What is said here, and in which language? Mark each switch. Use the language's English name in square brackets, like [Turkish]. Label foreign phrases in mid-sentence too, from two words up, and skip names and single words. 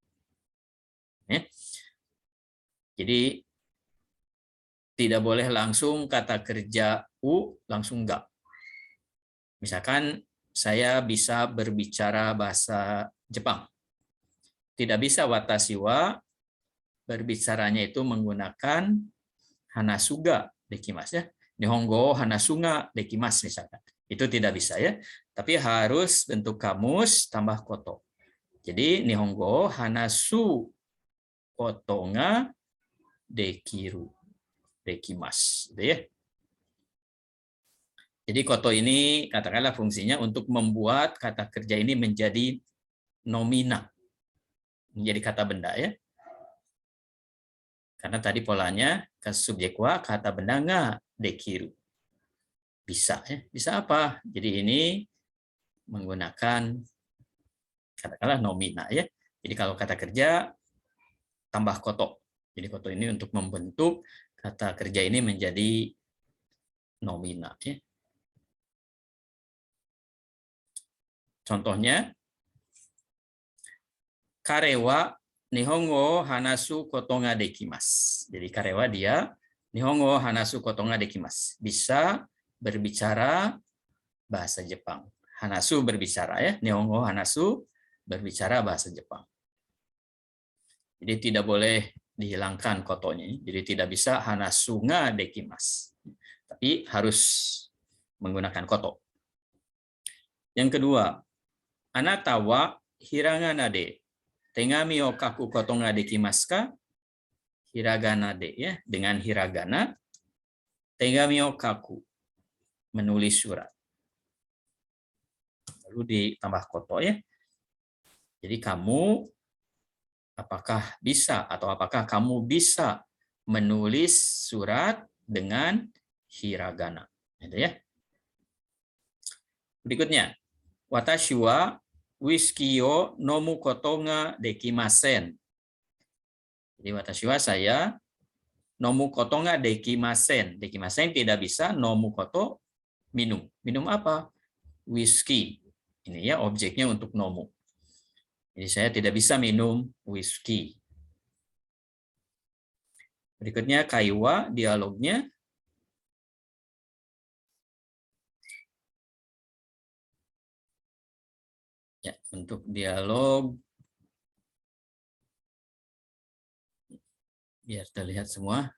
[Indonesian] Jadi tidak boleh langsung kata kerja u, langsung ga. Misalkan saya bisa berbicara bahasa Jepang. Tidak bisa [Japanese] 私は [Indonesian] berbicaranya itu menggunakan [Japanese] 話すができます [Indonesian] ya. [Japanese] 日本語話すができます misalkan. [Indonesian] Itu tidak bisa ya. Tapi harus bentuk kamus tambah koto. [Japanese] Jadi 日本語話すことができるできます gitu ya. [Indonesian] Jadi koto ini katakanlah fungsinya untuk membuat kata kerja ini menjadi nomina. Menjadi kata benda ya. Karena tadi polanya subjek wa kata benda [Japanese] ができる. [Indonesian] Bisa ya. Bisa apa? Jadi ini menggunakan katakanlah nomina ya. Jadi kalau kata kerja tambah koto. Jadi koto ini untuk membentuk kata kerja ini menjadi nomina ya. [Japanese] Contohnya 彼は日本語話すことができます. Jadi 彼は dia 日本語話すことができます. [Indonesian] Bisa berbicara bahasa Jepang. Hanasu berbicara ya, [Japanese] 日本語話す [Indonesian] berbicara bahasa Jepang. Jadi tidak boleh dihilangkan kotonya. Jadi tidak bisa [Japanese] 話すができます. [Indonesian] Tapi harus menggunakan koto. Yang kedua, [Japanese] あなたはひらがなで手紙を書くことができますか? ひらがなで [Indonesian] ya, dengan hiragana [Japanese] 手紙を書く, [Indonesian] menulis surat. Lalu ditambah koto ya. Jadi kamu apakah bisa atau apakah kamu bisa menulis surat dengan hiragana? Gitu ya. Berikutnya, [Japanese] 私はウイスキーを飲むことができません. Jadi 私は saya 飲むことができません. [Indonesian] Dekimasen tidak bisa, [Japanese] 飲むこと [Indonesian] minum. Minum apa? Whisky. Ini ya objeknya untuk nomu. Jadi saya tidak bisa minum whisky. Berikutnya kaiwa, dialognya. Ya, untuk dialog biar terlihat semua.